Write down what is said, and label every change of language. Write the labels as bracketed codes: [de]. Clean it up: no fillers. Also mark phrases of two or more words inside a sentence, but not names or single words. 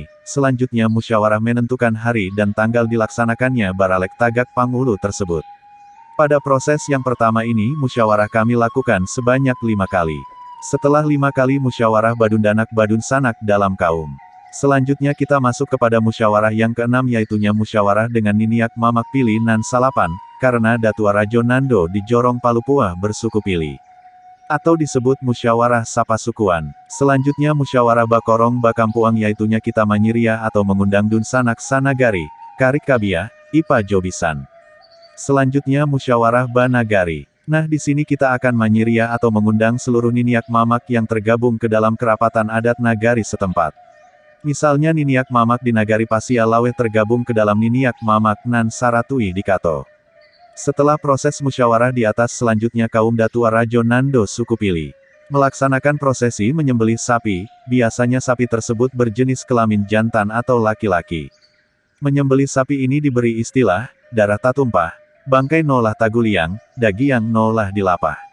[id] Selanjutnya musyawarah menentukan hari dan tanggal dilaksanakannya [min] baralek tagak panghulu [id] tersebut. Pada proses yang pertama ini musyawarah kami lakukan sebanyak 5 kali. Setelah 5 kali musyawarah [min] badundanak badun sanak [id] dalam kaum. Selanjutnya kita masuk kepada musyawarah yang keenam yaitunya musyawarah dengan [min] niniak mamak Pili nan salapan, [id] karena Datua Rajo Nando di Jorong Palupuah bersuku Pili. Atau disebut musyawarah sapasukuan. Selanjutnya musyawarah [min] bakorong bakampuang [id] yaitunya kita manyiria atau mengundang [min] dun sanak sanagari, karik kabiah, ipa jobisan. [id] Selanjutnya musyawarah banagari. Nah di sini kita akan manyiria atau mengundang seluruh [min] niniak mamak [id] yang tergabung ke dalam kerapatan adat nagari setempat. Misalnya [min] niniak mamak [id] di nagari Pasialaweh tergabung ke dalam [min] niniak mamak nan Saratui [id] di Kato. Setelah proses musyawarah di atas selanjutnya kaum Datua Rajo Nando suku Pili melaksanakan prosesi menyembelih sapi, biasanya sapi tersebut berjenis kelamin jantan atau laki-laki. Menyembelih sapi ini diberi istilah, [min] darah tatumpah, bangkai nolah taguliang, dagiang nolah dilapah.